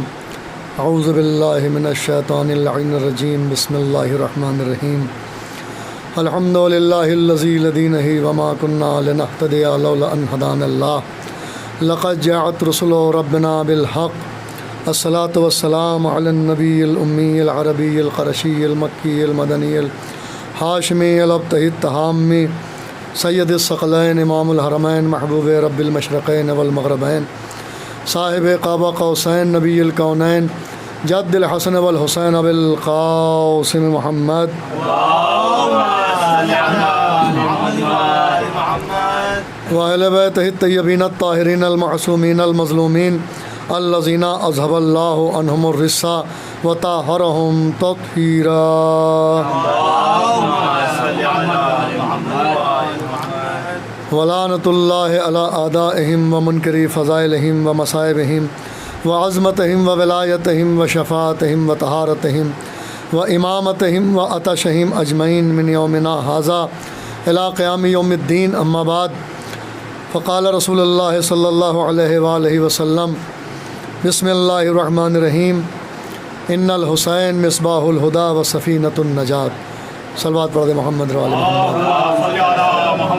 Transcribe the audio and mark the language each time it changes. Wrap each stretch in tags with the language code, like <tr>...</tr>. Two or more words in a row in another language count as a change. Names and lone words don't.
<ar>اعوذ باللہ من الشیطان اللعین الرجیم بسم اللہ الرحمن الرحیم الحمد للہ الذی لدینہ وما کنا لنہتدی لولا ان ہدانا اللہ لقد جاءت رسل ربنا بالحق الصلاة والسلام علی النبی الامی العربی القرشی المکی المدنی الحاشمی الابتہی التہامی سید الثقلین امام الحرمین محبوب رب المشرقین والمغربین صاحب قاب قوسین نبی الکونین جد الحسن والحسین ابو القاسم محمد وأہل بیتہ الطیبین الطاہرین المعصومین المظلومین الذین اذھب اللہ عنہم الرجس وطہرہم تطہیرا ولعنۃ اللہ علی اعدائہم ومنکری فضائلہم ومصائبہم وعظمتہم وولایتہم وشفاعتہم وطہارتہم وامامتہم وعطشہم اجمعین من یومنا ھذا الی قیام یوم الدین اما بعد فقال رسول اللہ صلی اللہ علیہ وآلہ وسلم بسم اللہ الرحمن الرحیم ان الحسین مصباح الہدی وسفینۃ النجات</ar> <ur>صلوات پڑھ دے</ur> <ar>محمد و آل</ar>